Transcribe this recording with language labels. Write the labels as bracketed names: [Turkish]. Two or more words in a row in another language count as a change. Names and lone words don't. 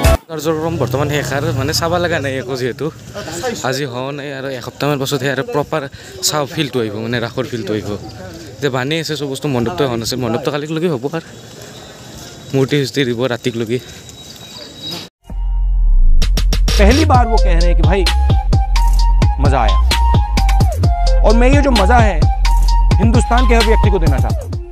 [Assamese] কাৰ্যক্ৰম বৰ্তমান শেষ আৰু মানে চাব লগা নাই একো যিহেতু আজি হোৱা নাই আৰু এসপ্তাহমান পাছতহে আৰু প্ৰপাৰ চাওঁ ফিল্ডটো আহিব মানে ৰাসৰ ফিল্ডটো আহিব যে বানি আছে চব বস্তু মণ্ডপটো হোৱা নাছিল মণ্ডপটো কালিলৈকে হ'ব আৰু মূৰ্তি চূৰ্তি দিব ৰাতিলৈকে [Hindi] पहली बार वो कह रहे हैं कि भाई मजा आया और मैं ये जो मजा है हिंदुस्तान के हर व्यक्ति को देना चाहता हूं